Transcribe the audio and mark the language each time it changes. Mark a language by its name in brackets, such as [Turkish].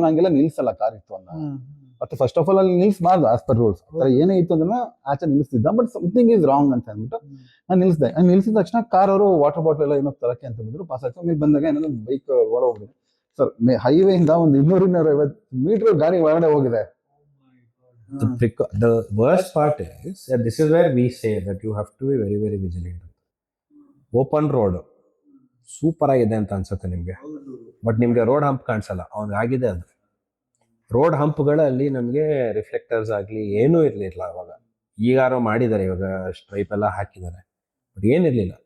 [Kannada] ನಂಗೆಲ್ಲ ನಿಲ್ಸಲ್ಲ car ಇತ್ತು ಅಂತ. ಮತ್ತೆ [English] first of all [Kannada] ಅಲ್ಲಿ ನಿಲ್ಸಬಾರ್ದು [English] As per rules. [Kannada] ಏನೇ ಇತ್ತು ಅಂದ್ರೆ ಆಚೆ ನಿಲ್ಲಿಸ್ತಿದ್ದ, [English] but something is wrong [Kannada] ಅಂತ ಅಂದ್ಬಿಟ್ಟು ನಾನು ನಿಲ್ಸಿದೆ. ನಿಲ್ಸಿದ ತಕ್ಷಣ ಕಾರ್ ಅವರು ವಾಟರ್ ಬಾಟಲ್ ಎಲ್ಲ ಏನೋ ತರಕ್ಕೆ ಅಂತ ಬಂದ್ರು, ಪಾಸ್ ಆಯ್ತು. ಆಮೇಲೆ ಬಂದಾಗ ಏನಾದ್ರು ಬೈಕ್ ಒಳ ಹೋಗಿದೆ. ಸರ್ ಹೈವೇ ಇಂದ ಒಂದು 200-250 ಮೀಟರ್ ಗಾಡಿ ಒಳಗಡೆ ಹೋಗಿದೆ. [English] The worst part is that this is where we say that you have to be very, very vigilant. [Kannada] Open road super ಆಗಿದೆ ಅಂತ ಅನ್ಸುತ್ತೆ ನಿಮಗೆ, ಬಟ್ ನಿಮಗೆ ರೋಡ್ ಹಂಪ್ ಕಾಣಿಸಲ್ಲ. ಅವ್ನಿಗೆ ಆಗಿದೆ ಅದು. ರೋಡ್ ಹಂಪ್ಗಳಲ್ಲಿ ನಮಗೆ ರಿಫ್ಲೆಕ್ಟರ್ಸ್ ಆಗಲಿ ಏನೂ ಇರಲಿಲ್ಲ ಅವಾಗ. ಈಗಾರೋ ಮಾಡಿದ್ದಾರೆ, ಇವಾಗ ಸ್ಟ್ರೈಪ್ ಎಲ್ಲ ಹಾಕಿದ್ದಾರೆ, ಬಟ್ ಏನಿರಲಿಲ್ಲ.